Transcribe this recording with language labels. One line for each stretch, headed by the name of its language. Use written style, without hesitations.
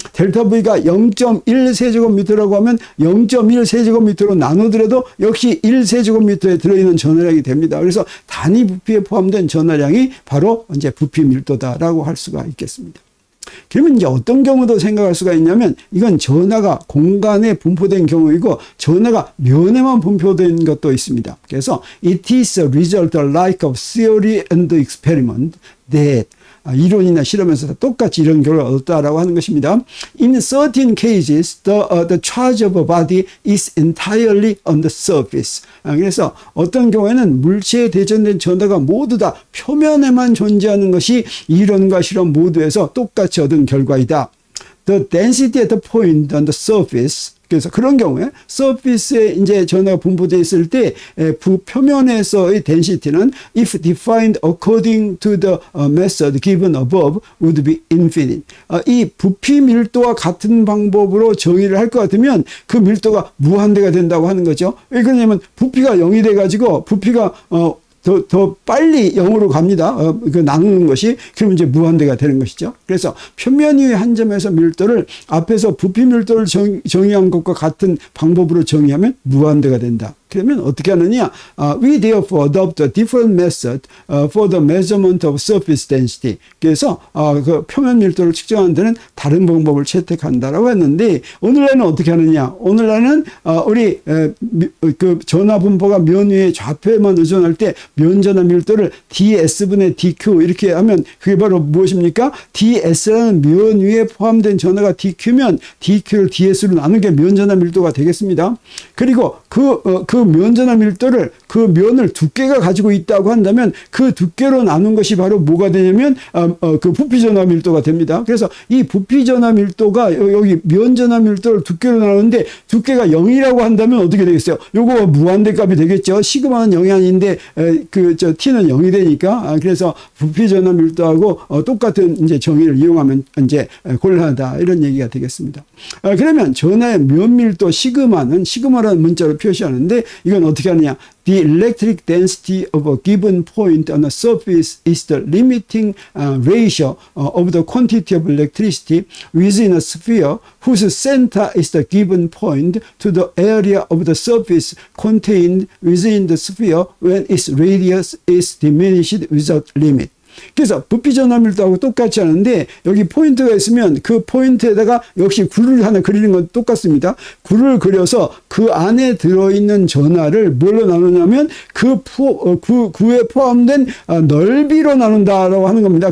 Korean: 델타 V가 0.1세제곱미터라고 하면 0.1세제곱미터로 나누더라도 역시 1세제곱미터에 들어있는 전하량이 됩니다. 그래서 단위 부피에 포함된 전하량이 바로 이제 부피 밀도다라고 할 수가 있겠습니다. 그러면 이제 어떤 경우도 생각할 수가 있냐면, 이건 전하가 공간에 분포된 경우이고 전하가 면에만 분포된 것도 있습니다. 그래서
English: it is a result like of theory and experiment
Korean: that, 이론이나 실험에서 똑같이 이런 결과를 얻었다라고 하는 것입니다.
English: In certain cases, the charge of a body is entirely on the surface.
Korean: 그래서 어떤 경우에는 물체에 대전된 전하가 모두 다 표면에만 존재하는 것이 이론과 실험 모두에서 똑같이 얻은 결과이다.
English: The density at the point on the surface.
Korean: 그래서 그런 경우에 서피스에 이제 전하가 분포되어 있을 때 표면에서의 density는
English: if defined according to the method given above would be infinite.
Korean: 이 부피 밀도와 같은 방법으로 정의를 할 것 같으면 그 밀도가 무한대가 된다고 하는 거죠. 왜 그러냐면 부피가 0이 돼가지고 부피가 더 빨리 0으로 갑니다. 그 나누는 것이. 그러면 이제 무한대가 되는 것이죠. 그래서 표면 위의 한 점에서 밀도를 앞에서 부피 밀도를 정의한 것과 같은 방법으로 정의하면 무한대가 된다. 그러면 어떻게 하느냐?
English: We therefore adopt a different method for the measurement of surface density.
Korean: 그래서 그 표면 밀도를 측정하는 데는 다른 방법을 채택한다라고 했는데, 오늘날은 어떻게 하느냐? 오늘날은 우리 그 전하 분포가 면 위의 좌표에만 의존할 때 면전하 밀도를 ds분의 dq 이렇게 하면 그게 바로 무엇입니까? ds라는 면 위에 포함된 전하가 dq면 dq를 ds로 나누는 게 면전하 밀도가 되겠습니다. 그리고 그 면전하 밀도를, 그 면을 두께가 가지고 있다고 한다면 그 두께로 나눈 것이 바로 뭐가 되냐면 그 부피 전하 밀도가 됩니다. 그래서 이 부피 전하 밀도가 여기 면전하 밀도를 두께로 나누는데 두께가 0이라고 한다면 어떻게 되겠어요? 요거 무한대 값이 되겠죠. 시그마는 0이 아닌데 t는 0이 되니까. 그래서 부피 전하 밀도하고 똑같은 이제 정의를 이용하면 이제 곤란하다, 이런 얘기가 되겠습니다. 그러면 전하의 면 밀도 시그마라는 문자로 표시하는데, 이건 어떻게 하느냐?
English: The electric density of a given point on a surface is the limiting ratio of the quantity of electricity within a sphere whose center is the given point to the area of the surface contained within the sphere when its radius is diminished without limit.
Korean: 그래서 부피 전하 밀도하고 똑같지 않은데, 여기 포인트가 있으면 그 포인트에다가 역시 구를 하나 그리는 건 똑같습니다. 구를 그려서 그 안에 들어있는 전하를 뭘로 나누냐면 구에 포함된 넓이로 나눈다라고 하는 겁니다.